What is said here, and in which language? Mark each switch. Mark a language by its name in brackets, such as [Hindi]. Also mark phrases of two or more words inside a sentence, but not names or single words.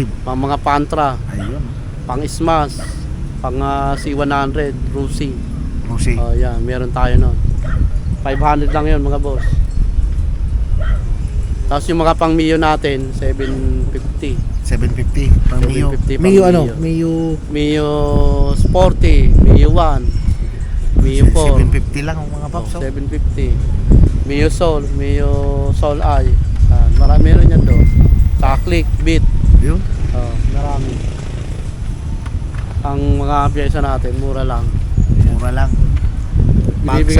[Filipino] pang mga pantra, Ayun. pang smash, pang C100, Rusi. Rusi. Oh, yan, meron tayo noon. 500 lang 'yon mga boss. Tapos yung mga pang Mio natin, 750. 750. Pang Mio. 750 pang Mio ano? Mio. Mio. Mio Sporty, Mio 1, Mio 4. 750 lang ang mga paps. Oh, 750. Mio Soul, Mio Soul I. Marami rin yan doon. Sa Click, Beat. Yun. Oh, marami. Ang mga pyesa natin, mura lang. Mura lang. Bibigyan